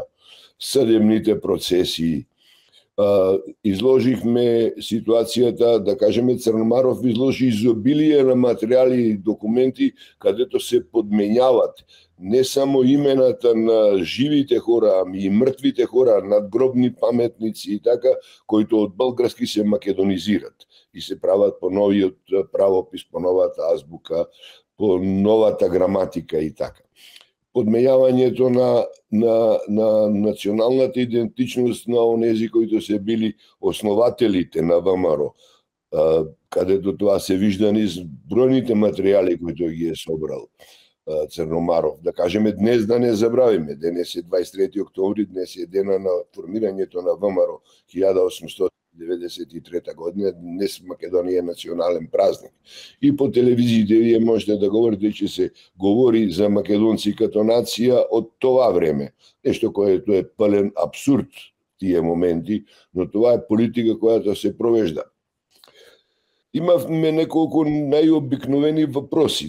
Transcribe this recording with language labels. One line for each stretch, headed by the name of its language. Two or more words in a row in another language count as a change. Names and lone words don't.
Bulgarian: Съдебните процеси. Изложихме ситуацията, да кажем, Църномаров изложи изобилие на материали и документи, където се подменяват не само имената на живите хора, ами и мртвите хора, надгробни паметници и така,
Macedonian: кои од български се македонизират и се прават по новиот правопис, по новата азбука, по новата граматика и така. Подмејавањето на националната идентичност на онези кои се били основателите на ВМРО, кадето тоа се вижда низ бројните материјали кои тој ги е собрал Црномаров.
Bulgarian: Да кажеме, днес да не забравиме, денес е 23 октомври, днес е дена на формирањето на ВМРО 1893 година, днес Македонија е национален празник. И по телевизиите вие можете да говорите че се говори за македонци като нација од това време. Нешто което е пълен абсурд тие моменти, но това е политика којата се провежда.
Macedonian: Имавме неколку најобикновени въпроси.